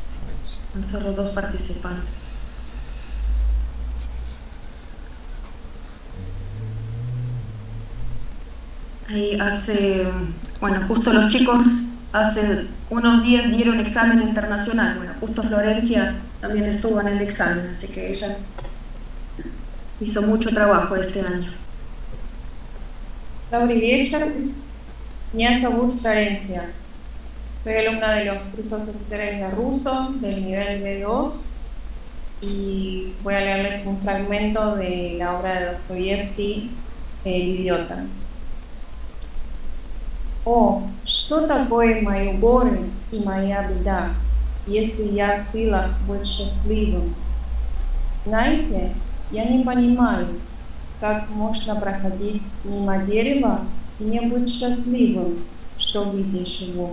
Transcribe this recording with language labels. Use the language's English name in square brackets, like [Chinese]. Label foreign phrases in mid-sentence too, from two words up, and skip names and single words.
[Spanish] Son solo 2 participantes. Ahí bueno, justo los chicos hace unos días dieron examen internacional. Bueno, justo Florencia también estuvo en el examen, así que ella hizo mucho trabajo este año. [Russian] Добрый вечер. Меня зовут Флоренция. [Spanish] Soy alumna de los cursos oficiales de ruso del nivel B2 y voy a leerles un fragmento de la obra de Dostoyevsky, El idiota. [Russian] О, что такое мои горы и моя беда, если я в силах быть счастливым? Знаете, я не понимаю, как можно проходить мимо дерева и не быть счастливым, что видишь его.